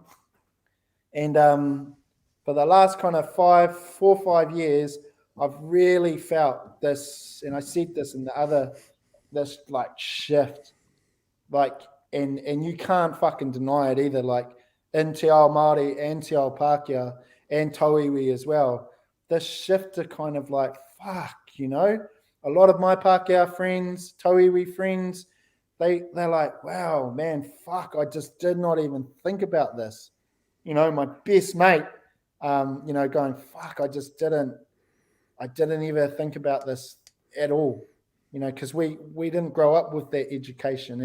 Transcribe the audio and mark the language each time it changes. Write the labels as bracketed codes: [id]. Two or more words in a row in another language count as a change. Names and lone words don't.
[en] And for the last kind of 4 or 5 years, I've really felt this, and I said this in this like shift, like, and you can't fucking deny it either, like in [mi] Te Ao Māori [en] and [mi] Te Ao Pākehā [en] and Tauiwi as well, this shift to kind of like, fuck, a lot of my Pākehā friends, Tauiwi friends, they're like, wow, man, fuck, I just did not even think about this. My best mate, going, fuck, I didn't even think about this at all, because we didn't grow up with that education.